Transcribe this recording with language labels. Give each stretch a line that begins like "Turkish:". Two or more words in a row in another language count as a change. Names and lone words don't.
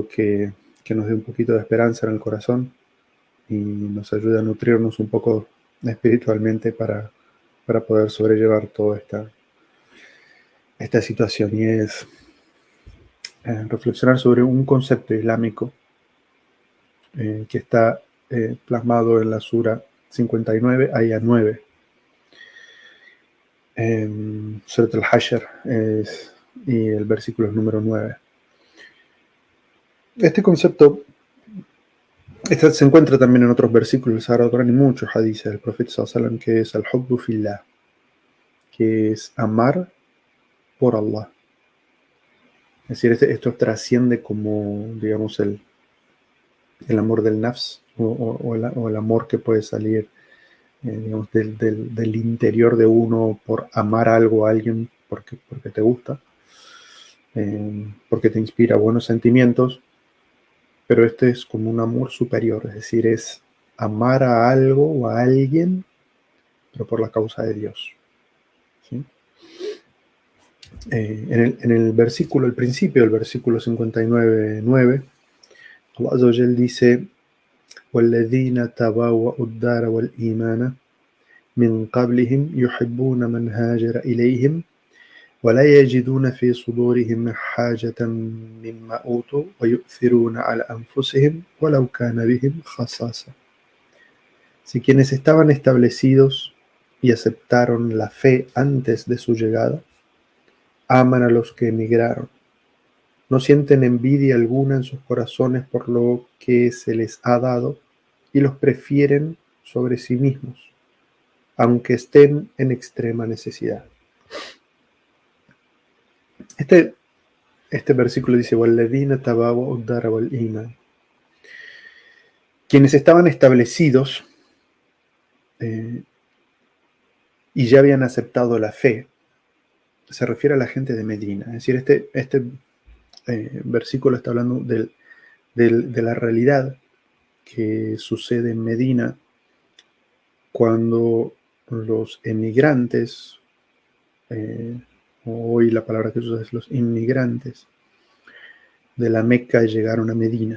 Spanish: que nos dé un poquito de esperanza en el corazón y nos ayude a nutrirnos un poco espiritualmente para poder sobrellevar toda esta situación, y es reflexionar sobre un concepto islámico que está plasmado en la Sura 59, Aya 9. Surat al-Hashr, y el versículo es número 9. Este concepto se encuentra también en otros versículos del Sagrado Corán y muchos hadices del Profeta
Arabic: صلى الله عليه وسلم,
Spanish: que es
Arabic: الحب في الله,
Spanish: que es amar por Allah. Es decir, esto trasciende como, digamos, el amor del nafs o el amor que puede salir, digamos, del interior de uno por amar algo a alguien porque te gusta, porque te inspira buenos sentimientos. Pero este es como un amor superior, es decir, es amar a algo o a alguien, pero por la causa de Dios. ¿Sí? En el versículo, el principio del versículo 59:9,
Arabic: الله عز وجل dice: وَالَّذِينَ تَبَوَّأُوا الدَّارَ وَالْإِيمَانَ مِنْ قَبْلِهِمْ يُحِبُّونَ مَنْ هَاجَرَ إِلَيْهِمْ ولا يجدون في صدورهم حاجة مما أوتوا ويؤثرون على أنفسهم ولو كان بهم خصاصة.
Spanish: Si quienes estaban establecidos y aceptaron la fe antes de su llegada, aman a los que emigraron. No sienten envidia alguna en sus corazones por lo que se les ha dado y los prefieren sobre sí mismos, aunque estén en extrema necesidad. Este versículo dice:
Arabic: وَالَّذِينَ تَبَوَّأُوا الدَّارَ وَالْإِيمَانَ.
Spanish: Quienes estaban establecidos y ya habían aceptado la fe, se refiere a la gente de Medina. Es decir, este versículo está hablando de la realidad que sucede en Medina cuando los emigrantes, hoy la palabra que se usa es los inmigrantes, de la Meca llegaron a Medina.